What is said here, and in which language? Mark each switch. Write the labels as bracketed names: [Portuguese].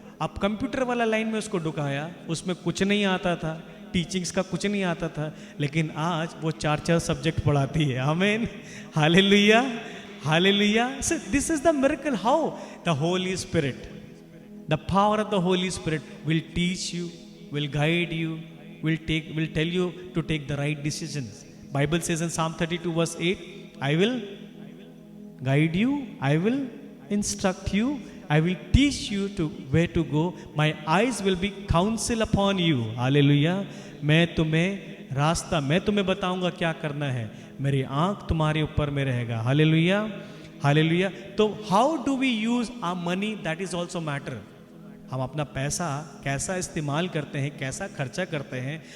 [Hindi] अब कंप्यूटर वाला लाइन में उसको ढुकाया, उसमें कुछ नहीं आता था, टीचिंग्स का कुछ नहीं आता था, लेकिन आज वो 4 सब्जेक्ट पढ़ाती है। [English] Amen, hallelujah, hallelujah. This is the miracle, how the Holy Spirit, the power of the Holy Spirit will teach you, will guide you, will tell you to take the right decisions. Bible says in Psalm 32 verse 8, I will guide you, I will instruct you, I will teach you to where to go, my eyes will be counsel upon you. Hallelujah. [Hindi] मैं तुम्हें बताऊंगा क्या करना है, मेरी आंख तुम्हारे ऊपर में रहेगा। [English] Hallelujah, hallelujah. तो how do we use our money, that is also matter. [Hindi] हम अपना पैसा कैसा इस्तेमाल करते हैं, कैसा खर्चा करते हैं।